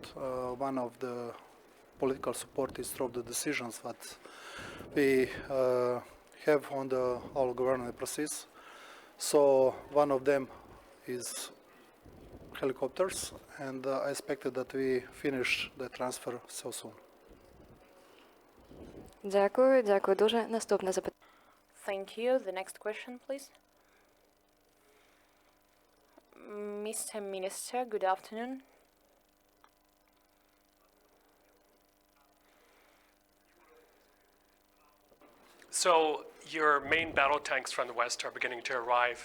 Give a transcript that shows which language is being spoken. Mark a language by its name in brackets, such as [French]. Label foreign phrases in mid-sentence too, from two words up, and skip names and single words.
[English] One of the political support is through the decisions that we have on the all government process. So one of them is helicopters, and I expected that we finish the transfer so soon. [Ukrainian] Дякую дуже. Наступне запитання. [English] Thank you. The next question, please. Mr. Minister, good afternoon. So your main battle tanks from the West are beginning to arrive.